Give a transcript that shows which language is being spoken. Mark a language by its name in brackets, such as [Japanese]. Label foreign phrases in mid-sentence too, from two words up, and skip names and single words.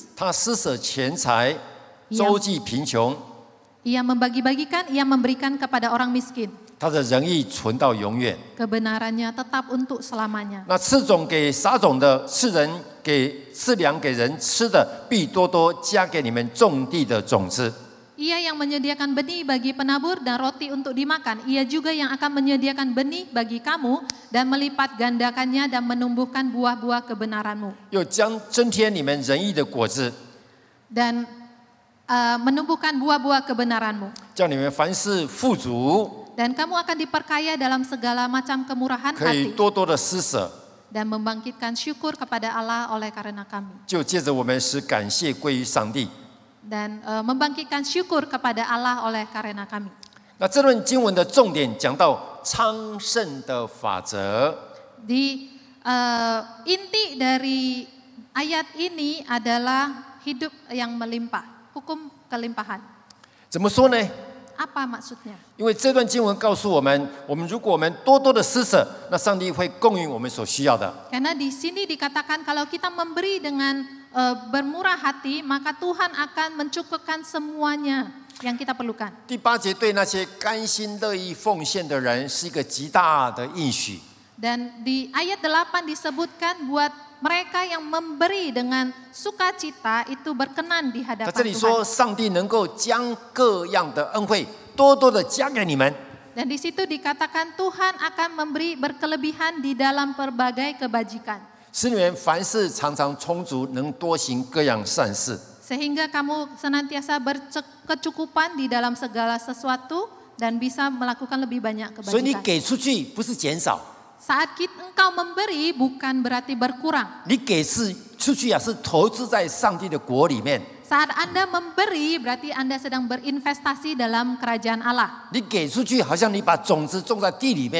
[Chinese] 他施舍钱财，周济贫穷， [Indonesian] ia membagi-bagikan, ia memberikan kepada orang miskin. [Chinese] 他的仁义存到永远。 [Indonesian] Kebenarannya tetap untuk selamanya. [Chinese] 那赐种给撒种的，赐粮给人吃的，必多多加给你们种地的种子。 [Indonesian] Ia yang menyediakan benih bagi penabur dan roti untuk dimakan. Ia juga yang akan menyediakan benih bagi kamu dan melipat gandakannya dan menumbuhkan buah-buah kebenaranmu. [Chinese] 又将增添你们仁义的果子， [Indonesian] Dan menumbuhkan buah-buah kebenaranmu. [Chinese] 叫你们凡事富足， [Indonesian] Dan kamu akan diperkaya dalam segala macam kemurahan [Chinese] 可以 [Indonesian] hati. [Chinese] 多多的施舍。 [Indonesian] Dan membangkitkan syukur kepada Allah oleh karena kami. [Chinese] 就借着我们使感谢归于上帝。 [Indonesian] Dan membangkitkan syukur kepada Allah oleh karena kami. [Chinese] 那这段经文的重点讲到昌盛的法则。 [Indonesian] Di inti dari ayat ini adalah hidup yang melimpah, hukum kelimpahan. [Chinese] 怎么说呢？ [Indonesian] Apa maksudnya? [Chinese] 因为这段经文告诉我们，如果我们多多的施舍，那上帝会供应我们所需要的。 [Indonesian] Karena di sini dikatakan kalau kita memberi dengan bermurah hati, maka Tuhan akan mencukupkan semuanya yang kita perlukan. [Chinese] 第8节对那些甘心乐意奉献的人是一个极大的应许。 [Indonesian] Dan di ayat 8 disebutkan buat mereka yang memberi dengan sukacita itu berkenan di [Chinese] 在 [Indonesian] hadapan [Chinese] 这里 [Indonesian] Tuhan. [Chinese] 说，上帝能够将各样的恩惠多多的加给你们。 [Indonesian] Dan di situ dikatakan Tuhan akan memberi berkelebihan di dalam berbagai kebajikan. [Chinese] 使你们凡事常常充足，能多行各样善事。 [Indonesian] Sehingga kamu senantiasa berkecukupan di dalam segala sesuatu dan bisa melakukan lebih banyak [Chinese] 所以你 [Indonesian] kebajikan. [Chinese] 给出去不是减少， [Indonesian] Saat engkau memberi bukan berarti berkurang. [Chinese] 你给出去啊，是投资在上帝的国里面。 [Indonesian] Saat Anda memberi berarti Anda sedang berinvestasi dalam kerajaan Allah. [Chinese] 你给出去，好像你把种子种在地里面，